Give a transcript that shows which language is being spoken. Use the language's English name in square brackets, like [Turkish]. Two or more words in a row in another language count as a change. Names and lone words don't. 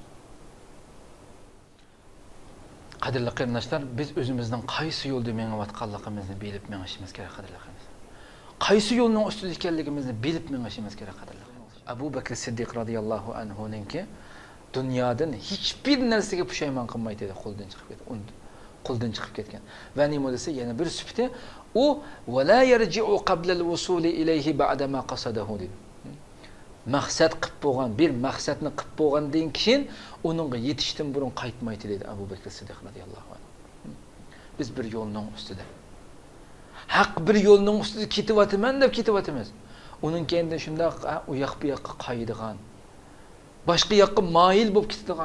[Uzbek] Qadrli qarindoshlar, biz o'zimizning qaysi yo'lda mengayotganligimizni bilib mengishimiz kerak qadrli qarindoshlar. Qaysi yo'lning ustida ekanligimizni bilib mengishimiz kerak qadrli qarindoshlar. Abu Bakr Siddiq radhiyallohu anhuninki dunyodan hech bir narsaga pushaymon qilmaydi dedi, qo'ldan chiqib ketgan. Va nima desa yana bir sifati u [Arabic] ولا يرجع قبل الوصول إليه بعد ما قصده dedi. [Uzbek] Maqsad qilib bo'lgan, bir maqsadni qilib bo'lgandan keyin uningga yetishdan burun qaytmaydi dedi Abu Bakr Siddiq [Arabic] رضي الله عنه. [Uzbek] Biz bir yo'lning ustida, haq bir yo'lning ustida ketyapman deb ketyapmiz. Uning keyinda shundoq u yoq bu yoqqa qaydigan, boshqa yoqqa moyil bo'lib ketadigan.